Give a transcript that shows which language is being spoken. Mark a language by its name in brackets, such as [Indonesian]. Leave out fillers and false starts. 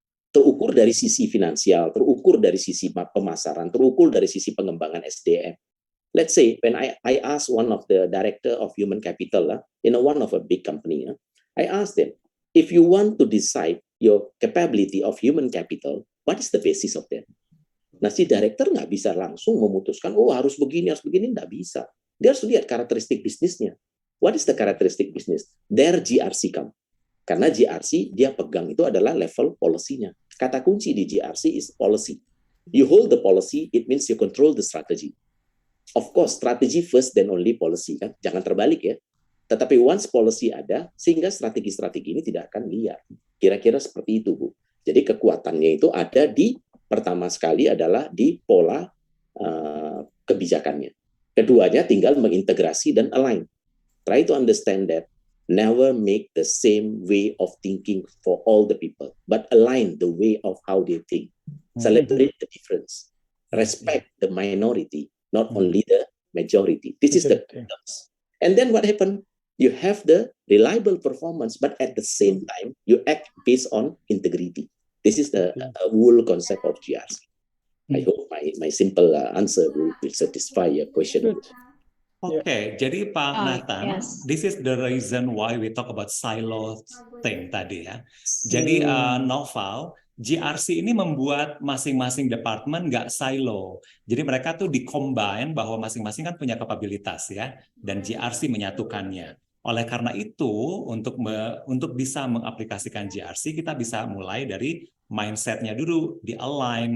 [Indonesian] Terukur dari sisi finansial, terukur dari sisi pemasaran, terukur dari sisi pengembangan SDM. [English] Let's say, when I ask one of the director of human capital in one of a big company, I ask them, if you want to decide your capability of human capital, what is the basis of that? [Indonesian] Nah, si director nggak bisa langsung memutuskan, oh harus begini, nggak bisa. Dia harus lihat karakteristik bisnisnya. [English] What is the characteristic business? There GRC come. [Indonesian] Karena GRC, dia pegang itu adalah level policy-nya. Kata kunci di GRC is policy. [English] You hold the policy, it means you control the strategy. Of course, strategy first then only policy, kan? [Indonesian] Jangan terbalik ya. Tetapi once policy ada, sehingga strategi-strategi ini tidak akan liar. Kira-kira seperti itu, Bu. Jadi kekuatannya itu ada di pertama sekali adalah di pola kebijakannya. Keduanya tinggal mengintegrasi dan align. [English] Try to understand that never make the same way of thinking for all the people, but align the way of how they think. Celebrate the difference. Respect the minority, not only the majority. This is the difference. And then what happened? You have the reliable performance, but at the same time, you act based on integrity. This is the whole concept of GRC. I hope my simple answer will satisfy your question. Good. [Indonesian] Oke, jadi Pak Oh, Nathan, [English] yes. this is the reason why we talk about silo thing tadi ya. [Indonesian] Jadi Noval, GRC ini membuat masing-masing departemen nggak silo. Jadi mereka tuh di-combine bahwa masing-masing kan punya kapabilitas ya, dan GRC menyatukannya. Oleh karena itu, untuk bisa mengaplikasikan GRC, kita bisa mulai dari mindset-nya dulu, di-align.